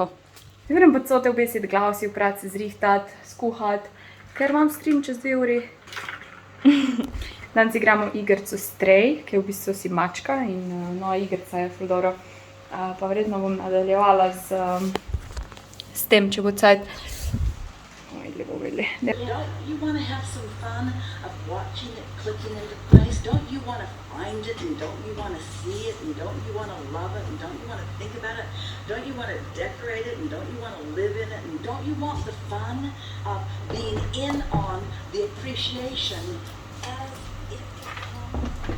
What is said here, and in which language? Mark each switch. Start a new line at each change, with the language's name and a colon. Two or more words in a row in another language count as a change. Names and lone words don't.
Slovenian: Grem pa cote obesiti glav, si vprati, se zrihtati, skuhati, ker imam stream čez 2 uri. Danes igramo igrico Stray, ki je v bistvu si mačka in nova igrica je ful dobro. Pa verjetno bom nadaljevala s tem, če bo cajt.
English: Don't you want to have some fun of watching it clicking into place? Don't you want to find it and don't you want to see it and don't you want to love it and don't you want to think about it? Don't you want to decorate it and don't you want to live in it and don't you want the fun of being in on the appreciation as it comes?